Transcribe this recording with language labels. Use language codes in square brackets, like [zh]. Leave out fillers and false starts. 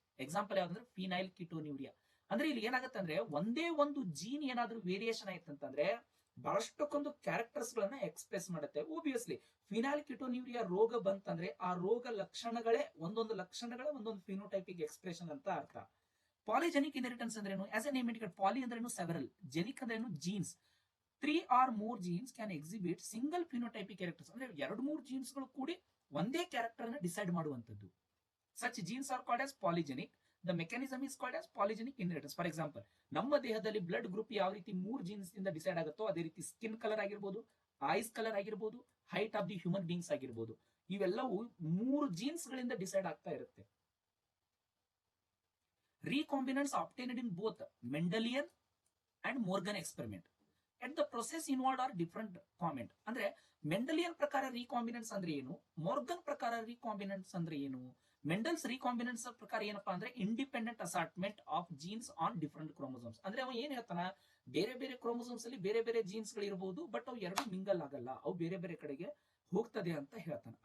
[kn] Example ಯಾವ್ದಂದ್ರೆ phenyl ಕಿಟೋನ್ಯೂರಿಯಾ. ಅಂದ್ರೆ ಇಲ್ಲಿ ಏನಾಗುತ್ತೆ ಅಂದ್ರೆ ಒಂದೇ ಒಂದು ಜೀನ್ ಏನಾದ್ರೂ ವೇರಿಯೇಷನ್ ಆಯ್ತಂತಂದ್ರೆ ಬಹಳಷ್ಟಕ್ಕೊಂದು ಕ್ಯಾರೆಕ್ಟರ್ಸ್ ಗಳನ್ನ ಎಕ್ಸ್ಪ್ರೆಸ್ ಮಾಡುತ್ತೆ. ಓಬಿಯಸ್ಲಿ ಫಿನೈಲ್ ಕಿಟೋನ್ಯೂರಿಯಾ ರೋಗ ಬಂತಂದ್ರೆ ಆ ರೋಗ ಲಕ್ಷಣಗಳೇ ಒಂದೊಂದು ಫಿನೋಟೈಪಿಕ್ ಎಕ್ಸ್ಪ್ರೆಷನ್ ಅಂತ ಅರ್ಥ. ಪಾಲಿಜೆನಿಕ್ ಇನ್ಹೆರಿಟೆನ್ಸ್ ಅಂದ್ರೇನು? [en] as a name indicate, [kn] ಪಾಲಿ ಅಂದ್ರೇನು ಸೆವೆರಲ್, ಜೆನಿಕ್ ಅಂದ್ರೇನು jeans. [en] 3 or more genes can exhibit single phenotypic characters. [kn] ಅಂದ್ರೆ 2-3 ಜೀನ್ಸ್ ಗಳು ಕೂಡಿ ಒಂದೇ ಕ್ಯಾರೆಕ್ಟರ್ ಅನ್ನು ಡಿಸೈಡ್ ಮಾಡುವಂತದ್ದು. [en] Such genes are called as polygenic. The mechanism is called as polygenic inheritance. [kn] For example, ನಮ್ಮ ದೇಹದಲ್ಲಿ ಬ್ಲಡ್ ಗ್ರೂಪ್ ಯಾವ ರೀತಿ 3 ಜೀನ್ಸ್ ಇಂದ ಡಿಸೈಡ್ ಆಗುತ್ತೋ ಅದೇ ರೀತಿ ಸ್ಕಿನ್ ಕಲರ್ ಆಗಿರ್ಬೋದು, ಐಸ್ ಕಲರ್ ಆಗಿರ್ಬೋದು, height of the human beings ಆಗಿರ್ಬೋದು, ಇವೆಲ್ಲವೂ 3 ಜೀನ್ಸ್ ಗಳಿಂದ ಡಿಸೈಡ್ ಆಗ್ತಾ ಇರುತ್ತೆ. [en] Recombinants obtained in both Mendelian and Morgan experiment. At the process involved are different comment. [kn] ಅಂದ್ರೆ ಮೆಂಡಲಿಯನ್ ಪ್ರಕಾರ ರೀಕಾಂಬಿನೆನ್ಸ್ ಅಂದ್ರೆ ಏನು, ಮಾರ್ಗನ್ ಪ್ರಕಾರ ರೀಕಾಂಬಿನೆನ್ಸ್ ಅಂದ್ರೆ ಏನು? [en] Mendel's recombinants [kn] ಪ್ರಕಾರ ಏನಪ್ಪಾ ಅಂದ್ರೆ [en] Independent assortment of genes on different chromosomes. [kn] ಅಂದ್ರೆ ಅವ ಏನ್ ಹೇಳ್ತಾನ, ಬೇರೆ ಬೇರೆ ಕ್ರೋಮೋಸೋಮ್ಸ್ ಅಲ್ಲಿ ಬೇರೆ ಬೇರೆ ಜೀನ್ಸ್ ಗಳು ಇರಬಹುದು, ಬಟ್ ಅವು ಎರಡು ಮಿಂಗಲ್ ಆಗಲ್ಲ, ಅವು ಬೇರೆ ಬೇರೆ ಕಡೆಗೆ ಹೋಗ್ತದೆ ಅಂತ ಹೇಳ್ತಾನೆ.